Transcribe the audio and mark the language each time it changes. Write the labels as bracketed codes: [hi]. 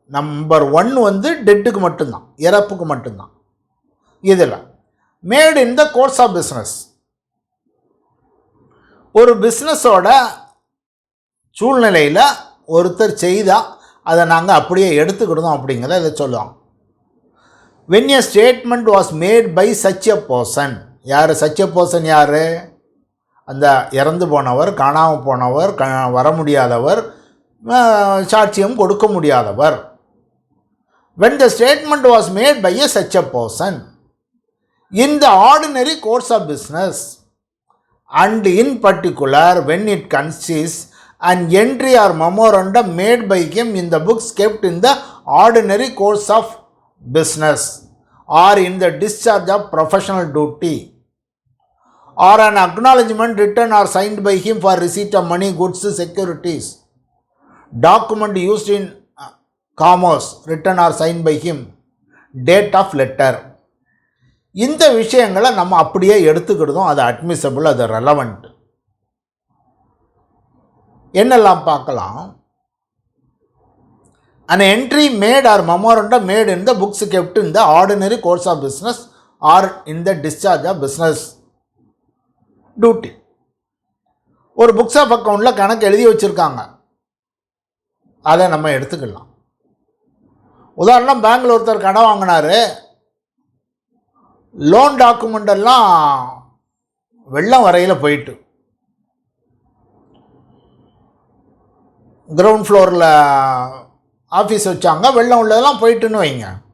[ta] Number 1 வந்து டெட்டுக்கு மட்டும்தான், இறப்புக்கு மட்டும்தான். இதில் [en] made in the course of business, [ta] ஒரு பிஸ்னஸோட சூழ்நிலையில் ஒருத்தர் செய்தால் அதை நாங்கள் அப்படியே எடுத்துக்கிட்டோம் அப்படிங்கிறத இதை சொல்லுவோம். [en] when a statement was made by such a person. [ta] யார் [en] such a person? [ta] யார்? அந்த இறந்து போனவர், காணாமல் போனவர், வர முடியாதவர், சாட்சியம் கொடுக்க முடியாதவர். [en] when the statement was made by a such a person in the ordinary course of business, and in particular when it consists an entry or memorandum made by him in the books kept in the ordinary course of business, or in the discharge of professional duty, or an acknowledgement written or signed by him for receipt of money, goods, securities, document used in commerce written or signed by him, date of letter. [ta] இந்த விஷயங்களை நம்ம அப்படியே எடுத்துக்கிட்டோம். அது admissible, அது relevant. என்னெல்லாம் பார்க்கலாம்? [en] an entry made or memorandum made in the books kept in the ordinary course of business or in the discharge of business duty. [ta] ஒரு புக்ஸ் ஆஃப் அக்கௌண்ட்டில் கணக்கு எழுதி வச்சுருக்காங்க, அதை நம்ம எடுத்துக்கலாம். உதாரணம், பேங்கில் ஒருத்தர் கடன் வாங்கினார், லோன் டாக்குமெண்ட் எல்லாம் வெள்ளம் வரையில் போயிட்டு, கிரவுண்ட் ஃப்ளோரில் ஆஃபீஸ் வச்சாங்க, வெள்ளம் உள்ளதெல்லாம் போயிட்டுன்னு வைங்க.